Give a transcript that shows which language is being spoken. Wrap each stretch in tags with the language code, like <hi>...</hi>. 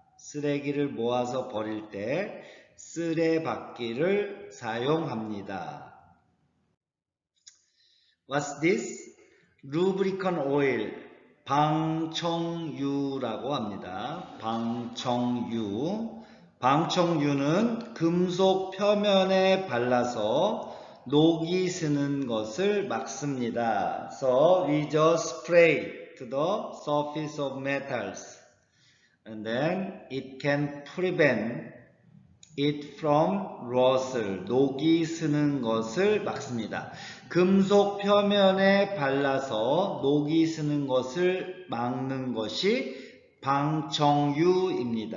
<ko>쓰레기를 모아서 버릴 때 쓰레받기를 사용합니다.</ko> <en>What's this?</en> <ko>루브리컨 오일, 방청유라고 합니다. 방청유. 방청유는 금속 표면에 발라서 녹이 스는 것을 막습니다.</ko> <en>So we just spray to the surface of metals and then it can prevent it from rust.</en> <ko>녹이 스는 것을 막습니다. 금속 표면에 발라서 녹이 스는 것을 막는 것이 방청유입니다.</ko>